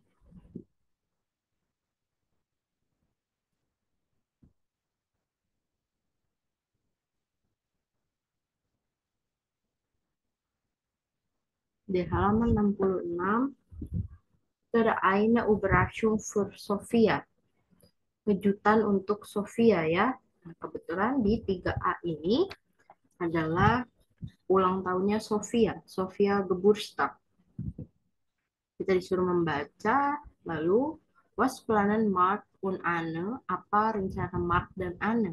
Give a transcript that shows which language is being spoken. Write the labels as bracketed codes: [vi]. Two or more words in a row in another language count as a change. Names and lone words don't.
[id] Di halaman 66 itu ada [de] eine Überraschung für Sophia. [id] Kejutan untuk Sofia ya. Nah, kebetulan di 3A ini adalah ulang tahunnya Sofia, Sofia Geburtstag. Kita disuruh membaca, lalu [de] was planen Mark und Anne, [id] apa rencana Mark dan Anne.